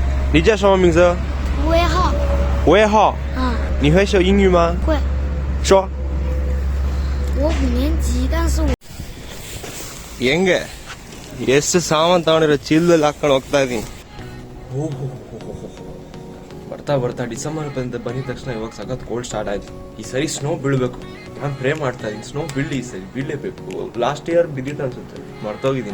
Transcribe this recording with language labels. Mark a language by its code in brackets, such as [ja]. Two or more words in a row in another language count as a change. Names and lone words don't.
[zh] 你叫什么名字？ 5月号。 5月号。你会说英语吗？会。说。我5年级，但是我 [kn] ಹೆಂಗೆ ಎಷ್ಟು ಸಾಮಾನು ತಗೊಂಡಿರೋ ಚೀಲದಲ್ಲಿ ಹಾಕೊಂಡು ಹೋಗ್ತಾ ಇದೀನಿ. ಬರ್ತಾ ಬರ್ತಾ ಡಿಸೆಂಬರ್ ಬಂದಿದ ತಕ್ಷಣ ಇವಾಗ ಸಖತ್ [en] cold start [kn] ಆಯ್ತು. ಈ ಸರಿ ಸ್ನೋ ಬೀಳ್ಬೇಕು. ನಾನು ಪ್ರೇ ಮಾಡ್ತಾ ಇದೀನಿ ಸ್ನೋ ಬೀಳಿ ಈ ಸರಿ ಬೀಳಲೇಬೇಕು. [en] last year [kn] ಬಿದ್ದಿತ್ತು ಅನ್ಸುತ್ತೆ, ಮರ್ತೋಗಿದ್ದೀನಿ.